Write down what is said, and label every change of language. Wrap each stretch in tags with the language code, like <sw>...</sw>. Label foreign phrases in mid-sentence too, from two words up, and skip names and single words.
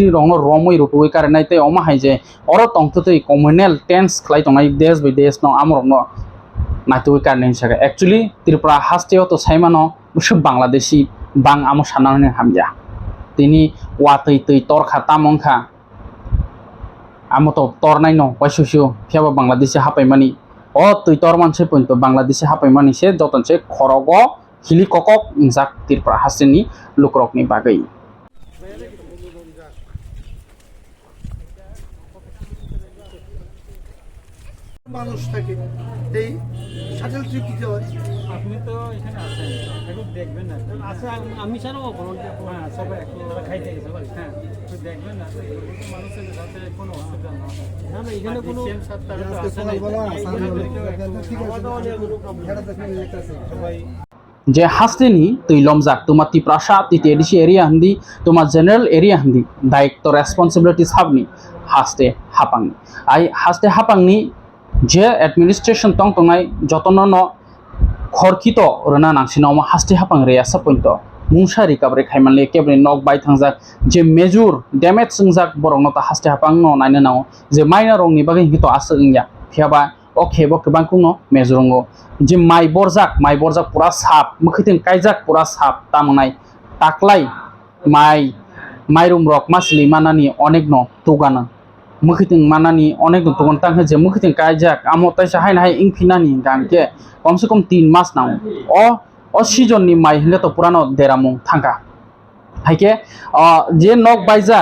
<trp>rong romoi rutui kare nai tei oma hai je oro tongto tei</trp> <en>communal tense</en> <trp>khlai tongnai desh by desh no amrok no natui kare nai saka actually Tripura hasteo to saimano musu Bangladeshi bang amo sanane hamja tini watui tui torkha tamongkha amo to tornai no paisusu pheba Bangladeshi hapaimani o tui torman se punto Bangladeshi hapaimani se joton se khorogo hili kokok injak Tripura hasteni lukrokni bagai</trp> <bn>মানুষ থাকে এই শাটেল ট্রিপ দিতে হয় আপনি তো এখানে আছেন একটু দেখবেন না আচ্ছা আমি ছাড়াও হ্যাঁ সবাই একটু খাইতে গেছে ভাই হ্যাঁ একটু দেখবেন না মানুষের সাথে কোনো অসুবিধা না না না এখানে কোনো সবাই</bn> <trp>je hasteni tui lomjak tuma Tiprasa TTDC area handi tuma</trp> <en>general area</en> <trp>handi daik to responsibility sabni haste hapangni ai haste hapangni je administration tong tongnai jotono no khorkito rona nangsino ma haste hapang reya sapointo mungsa recovery khaimanle kebre nok bai thangjak je</trp> <en>major damage</en> <trp>sungjak borok no ta haste hapang no naina nao je minor rong ni bagai hito asingya phiaba okay bo kebang kuno mejorongo je mai borjak pura sap mukhiting kaijak pura sap tamanai taklai mairum rok masli manani onek no tugana mukhiting manani onek no tugon tanghe je mukhiting kaijak amo taisa haina hai ingfinani gangke komse kom 3 mas nao o season ni mai hile to purano deramung thangka haike je nok baijak</trp>